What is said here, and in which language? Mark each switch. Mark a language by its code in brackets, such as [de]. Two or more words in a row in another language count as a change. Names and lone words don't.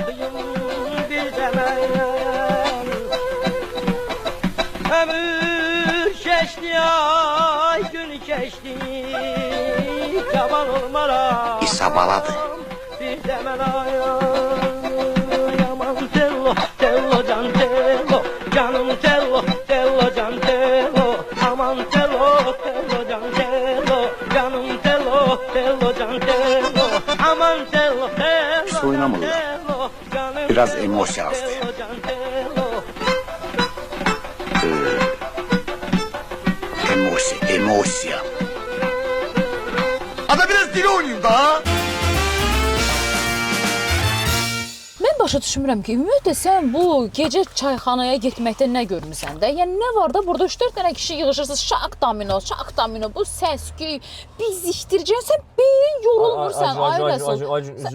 [az] Ömür keçti ay gün keçti Yaman olmara İsa baladır. Bir dəmən yaman tello can tello Canım tello can tello Aman tello can tello Canım tello can tello Aman tello Pis oynamırlar. canım Biraz emosya azdı. tello can tello Emosya. Ada biraz dili oynayayım da. Mən başa düşmürəm ki, ümumiyyətlə sən bu gecə çayxanaya getməkdə nə görmüsən də? Yəni nə var da burada 3-4 dənə kişi yığışırsınız, şaq domino, bu səs-küy, bizikdircən, sən beyin yorulmursan, ay Rəsul.